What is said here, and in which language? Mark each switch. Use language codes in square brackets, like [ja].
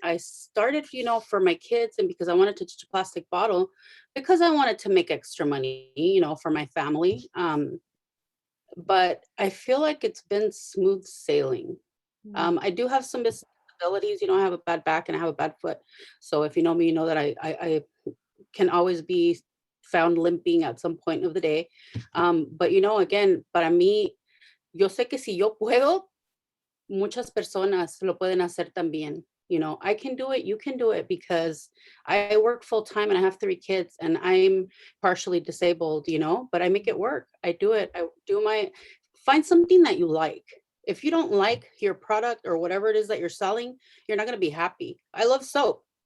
[en] I started, for my kids and because I wanted to teach a plastic bottle, because I wanted to make extra money, for my family. But I feel like it's been smooth sailing. Mm. I do have some disabilities. I have a bad back and I have a bad foot. So if you know me, you know that I can always be found limping at some point of the day. But again, [es] para mí, yo sé que si yo puedo, muchas personas lo pueden hacer también. [en] I can do it, you can do it because I work full time and I have 3 kids and I'm partially disabled, but I make it work. I do it. I do find something that you like. If you don't like your product or whatever it is that you're selling, you're not going to be happy. I love soap.